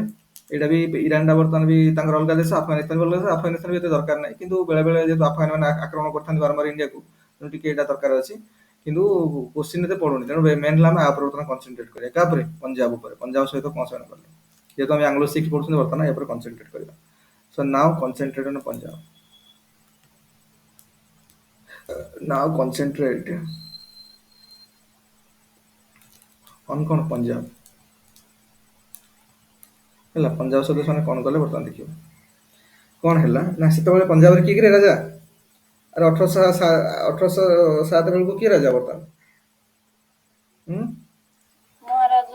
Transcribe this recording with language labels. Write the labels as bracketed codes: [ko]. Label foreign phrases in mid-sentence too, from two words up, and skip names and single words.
[or] ଏଇଟା ବି ଇରାନ ଟା ବର୍ତ୍ତମାନ ବି ତାଙ୍କର ଅଲଗା ଦେଶ। ଆଫଗାନିସ୍ତାନ ବି ଅଲଗା ଦେଶ। ଆଫଗାନିସ୍ତାନ ବି ଏତେ ଦରକାର ନାହିଁ। କିନ୍ତୁ ବେଳେବେଳେ ଯେହେତୁ ଆଫଗାନ ମାନେ ଆକ୍ରମଣ କରିଥାନ୍ତି ବାରମ୍ବାର ଇଣ୍ଡିଆକୁ ତେଣୁ ଟିକେ ଏଇଟା ଦରକାର ଅଛି। କିନ୍ତୁ କୋଶ୍ଚିନ୍ ଏତେ ପଡୁନି। ତେଣୁ ମେନ୍ ହେଲା ଆମେ ଆ ଉପରେ ବର୍ତ୍ତମାନ କନସେନଟ୍ରେଟ କରିବା। କାହା ଉପରେ? ପଞ୍ଜାବ ଉପରେ। ପଞ୍ଜାବ ସହିତ କଣ ସେମାନେ କଲେ? ଯେହେତୁ ଆମେ ଆଙ୍ଗ୍ଲୋ ଶିଖ୍ ପଢୁଛନ୍ତି ବର୍ତ୍ତମାନ ଏ ଉପରେ କନସେନଟ୍ରେଟ କରିବା। [en] So now concentrate on Punjab. Now concentrate on କଣ? ପଞ୍ଜାବ। [or] ହେଲା ପଞ୍ଜାବ ସହିତ ସେମାନେ କଣ କଲେ ବର୍ତ୍ତମାନ ଦେଖିବ। କଣ ହେଲା ନା ସେତେବେଳେ ପଞ୍ଜାବରେ କିଏ କିରେ ରାଜା? ଆରେ 1807 ବେଳକୁ କିଏ ରାଜା ବର୍ତ୍ତମାନ? ହୁଁ? ମହାରାଜା